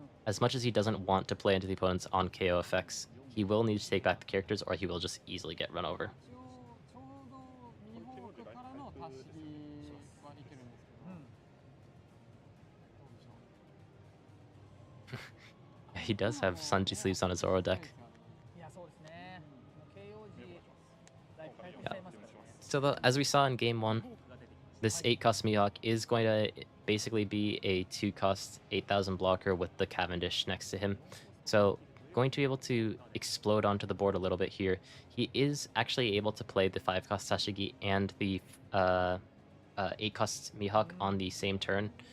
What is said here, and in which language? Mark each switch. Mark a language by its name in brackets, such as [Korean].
[English] as much as he doesn't want to play into the opponent's on KO effects, he will need to take back the characters or he will just easily get run over. [Japanese] 一応ちょうどミホークからの足し木はできるんですけど、どうでしょう。 [English] He does have Sanji sleeves on his Zoro deck. [Japanese] いやそうですね。もう KO 時だいぶ回復しちゃいますからね。 [English] So as we saw in game 1, this 8-cost Mihawk is going to basically be a 2-cost 8,000 blocker with the Cavendish next to him. So going to be able to explode onto the board a little bit here. He is actually able to play the 5-cost Sashigi and the 8-cost Mihawk on the same turn.